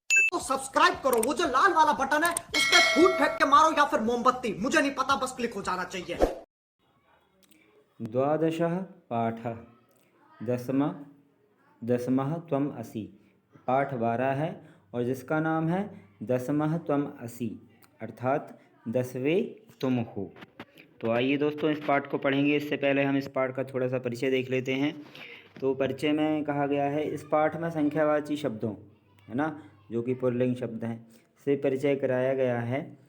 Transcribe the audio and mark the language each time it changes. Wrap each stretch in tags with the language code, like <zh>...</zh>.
<hi>तो सब्सक्राइब करो, वो जो लाल वाला बटन है उस पर फूट फेंक के मारो या फिर मोमबत्ती, मुझे नहीं पता, बस क्लिक हो जाना चाहिए।</hi> <sa>द्वादशः पाठः दसमा दसमः त्वम् असि।</sa> <hi>पाठ 12 है और जिसका नाम है</hi> <sa>दसमः त्वम् असि,</sa> <hi>अर्थात 10वें तुम हो। तो आइए दोस्तों इस पाठ को पढ़ेंगे। इससे पहले हम इस पाठ का थोड़ा सा परिचय देख लेते हैं। तो परिचय में कहा गया है इस पाठ में संख्यावाची शब्दों, है ना, जो कि पुल्लिंग शब्द हैं, से परिचय कराया गया है।</hi>